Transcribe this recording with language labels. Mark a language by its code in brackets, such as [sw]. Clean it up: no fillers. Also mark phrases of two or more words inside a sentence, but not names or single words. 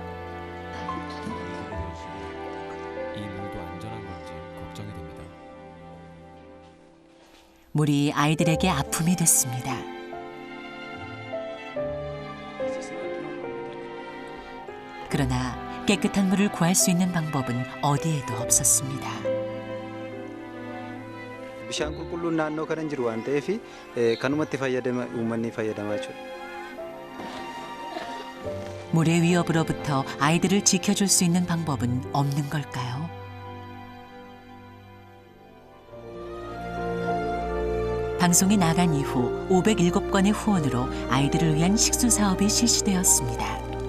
[ko] 이 물도 안전한 건지 걱정이 됩니다. 물이 아이들에게 아픔이 됐습니다. 그러나 깨끗한 물을 구할 수 있는 방법은 어디에도 없었습니다. [om] Bishaan qulqulluun naannoo kana hin jiru waan ta'eef kanumatti fayyadama uummanni fayyadamaa jechuudha. [ko] 물의 위협으로부터 아이들을 지켜줄 수 있는 방법은 없는 걸까요? 방송이 나간 이후 507건의 후원으로 아이들을 위한 식수 사업이 실시되었습니다.